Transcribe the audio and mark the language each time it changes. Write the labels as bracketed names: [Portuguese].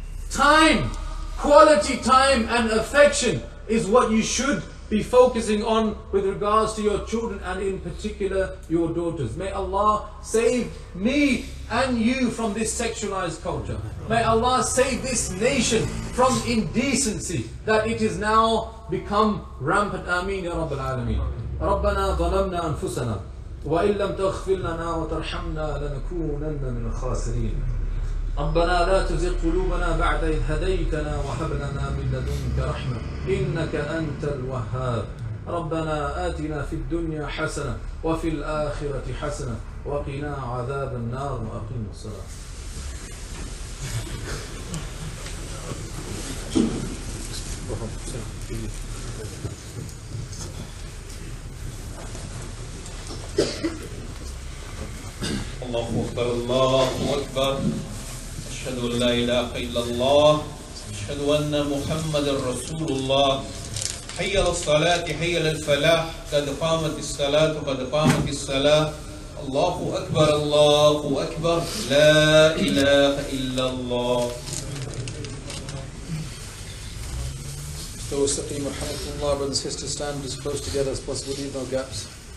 [English] Time, quality time and affection is what you should be focusing on with regards to your children and in particular your daughters. May Allah save me and you from this sexualized culture. May Allah save this nation from indecency that it is now become rampant. Ameen ya Rabbil Alameen. [Arabic] ربنا ظلمنا أنفسنا وإن لم تغفر لنا وترحمنا لنكونن من الخاسرين. ربنا لا تزغ قلوبنا بعد إذ هديتنا وهب لنا من لدنك رحمة إنك أنت الوهاب. ربنا آتنا في الدنيا حسنة وفي الآخرة حسنة وقنا عذاب النار وأقم الصلاة. الله أكبر الله أكبر أشهد أن لا إله إلا الله أشهد أن محمد رسول الله حي على الصلاة حي على الفلاح قد قامت الصلاة قد قامت الصلاة الله أكبر الله أكبر لا إله إلا الله. [English] So, Ustadh ASIM, brothers and sisters, stand as close together as possible, leave no gaps.